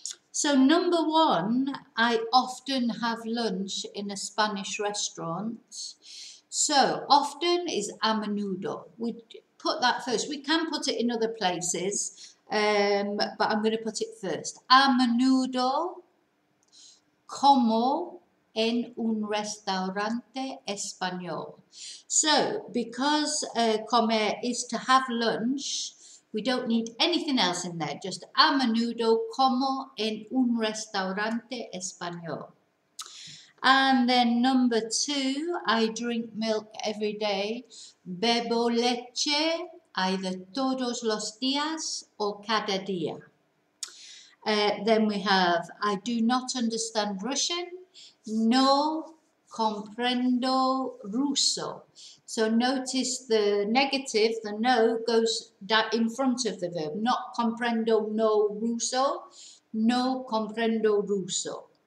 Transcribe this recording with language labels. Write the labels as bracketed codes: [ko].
[en] So number one, I often have lunch in a Spanish restaurant. So often is [es] a menudo. [en] We put that first. We can put it in other places, but I'm going to put it first. [es] A menudo como en un restaurante español. [en] So because comer is to have lunch, we don't need anything else in there, just [es] a menudo como en un restaurante español. [en] And then number two, I drink milk every day. [es] Bebo leche either todos los días or cada día. [en] Then we have, I do not understand Russian. [es] No comprendo ruso. [en] So notice the negative, the no, goes in front of the verb. [es] Not comprendo no ruso. No comprendo ruso.